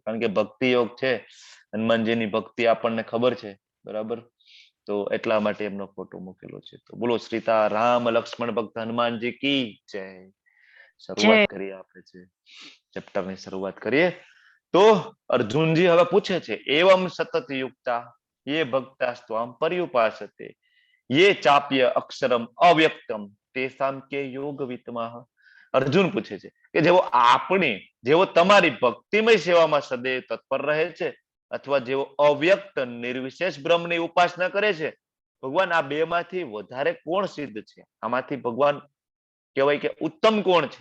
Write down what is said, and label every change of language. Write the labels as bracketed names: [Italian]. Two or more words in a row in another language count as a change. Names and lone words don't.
[Gujarati] કારણ કે ભક્તિ યોગ છે, હનુમાનજીની ભક્તિ આપણને ખબર છે, બરાબર. તો એટલા માટે એમનો ફોટો મૂકેલો છે. તો બોલો સીતા રામ લક્ષ્મણ ભક્ત હનુમાનજી [Hindi] की जय. [Gujarati] શરૂઆત કરીએ આપણે છે ચેપ્ટરની શરૂઆત કરીએ. તો અર્જુનજી હવે પૂછે છે, [Sanskrit] એવમ સતત યુક્તા ये भक्तास्त्वाम पर्युपासते ये चाप्य अक्षरम अव्यक्तम तेसाम के योग वित्तमाह. [Gujarati] અર્જુન પૂછે છે કે જેવો તમારી ભક્તિમય સેવામાં સદૈવ તત્પર રહે છે, અથવા જેવો અવ્યક્ત નિર્વિશેષ બ્રહ્મની ઉપાસના કરે છે, ભગવાન આ બે માંથી વધારે કોણ સિદ્ધ છે? આમાંથી ભગવાન કહેવાય કે ઉત્તમ કોણ છે?